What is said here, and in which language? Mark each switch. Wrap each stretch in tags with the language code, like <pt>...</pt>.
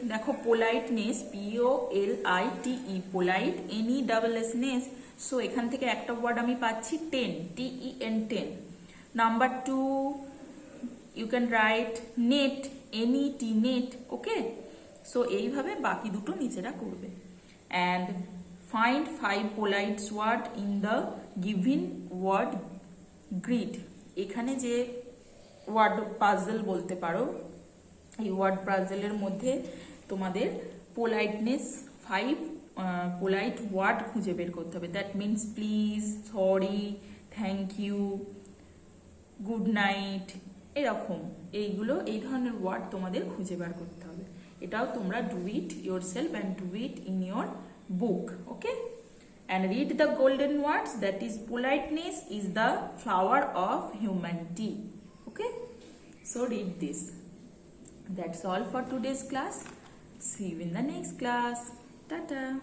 <en>দেখো politeness POLITE, polite NESS।</en> <bn>So এখান থেকে একটা ওয়ার্ড আমি পাচ্ছি 10, TEN 10।</bn> <en>Number 2 you can write net, NET net.</en> <bn>Okay, so এইভাবে বাকি দুটো নিজেরা করবে।</bn> <en>And find 5 polite word in the given word grid.</en> <bn>এখানে যে ওয়ার্ড পাজল বলতে পারো, এই ওয়ার্ড পাজলের মধ্যে তোমাদের পোলাইটনেস 5 পোলাইট ওয়ার্ড খুঁজে বের করতে হবে।</bn> <en>that means please, sorry, thank you, good night,</en> <bn>এরকম এইগুলো, এই ধরনের ওয়ার্ড তোমাদের খুঁজে বের করতে হবে। এটাও তোমরা</bn> <en>Do it yourself and do it in your book. Okay, and read the golden words, that is politeness is the flower of humanity. Okay, so read this. That's all for today's class. See you in the next class. Tata.</en>